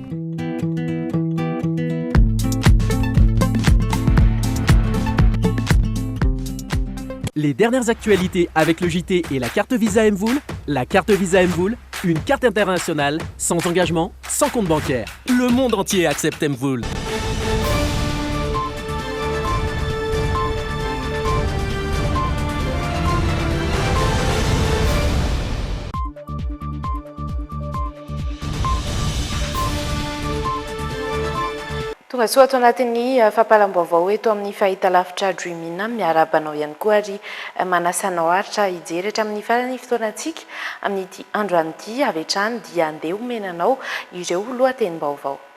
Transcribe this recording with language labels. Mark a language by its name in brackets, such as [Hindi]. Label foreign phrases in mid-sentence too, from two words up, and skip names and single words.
[French] Les dernières actualités avec le JT et la carte Visa Mvoul. La carte Visa Mvoul, une carte internationale, sans engagement, sans compte bancaire. Le monde entier accepte Mvoul. [Malagasy] Tonga soa ato anatin'ny fahapalam-baovao eto amin'ny fahitalavitra Dreamina miarabanao ihany koa ary manasanao aritra hijery hatramin'ny farany fotoanantsika amin'ity andro an'ity avy hatrany dia andeha homenanao ireo lohatenim-baovao.